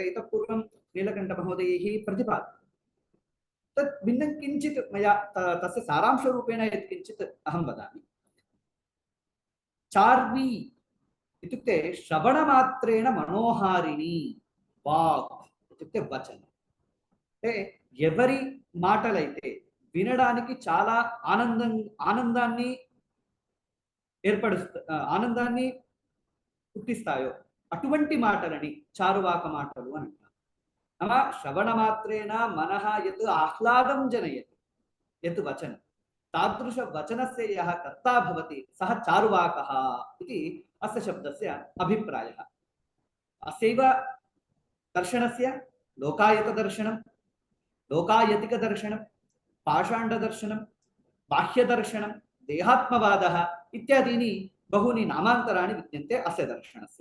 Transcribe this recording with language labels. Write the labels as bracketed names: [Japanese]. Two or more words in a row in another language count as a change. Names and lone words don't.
[Sanskrit] इतः पूर्वं नीलकण्ठमहोदयैः प्रतिपादितं। तत् भिन्नं किञ्चित् मया तस्य सारांशरूपेण यत्किञ्चित् अहं वदामि। चार्वी इत्युक्ते श्रवणमात्रेण मनोहारिणी वाक् इत्युक्ते वचनं। [Telugu] ఎవరి మాటలైతే వినడానికి చాలా ఆనందాన్ని ఆనందాన్ని పుట్టిస్తాయో అటువంటి మాటలని చారువాక మాటలు అని అంటారు. [Sanskrit] నామ శ్రవణ మాత్రేణ మనః యత్ ఆహ్లాదం జనయతి యత్ వచనం तादृश वचनस्य यः कर्ता भवति सः चारुवाकः इति अस्य शब्दस्य अभिप्रायः। अस्यैव दर्शनस्य लोकायतदर्शनं, लोकायतिकदर्शनं, पाषाण्डदर्शनं, बाह्यदर्शनं, देहात्मवादः इत्यादीनि बहूनि नामान्तराणि विद्यन्ते अस्य दर्शनस्य।